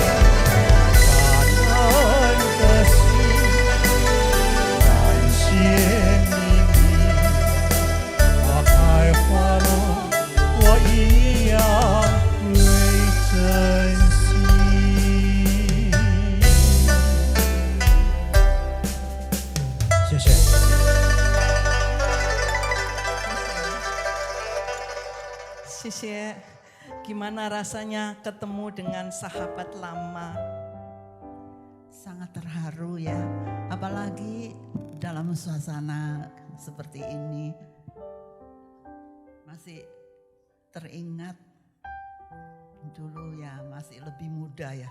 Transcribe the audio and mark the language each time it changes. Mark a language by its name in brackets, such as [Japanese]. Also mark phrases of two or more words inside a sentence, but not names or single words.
[Chinese] 感恩的心，感谢命运，花开花落，我一样会珍惜。谢谢。谢谢. [Indonesian] Gimana rasanya ketemu dengan sahabat lama? Sangat terharu ya, apalagi dalam suasana seperti ini. Masih teringat dulu ya, masih lebih muda ya.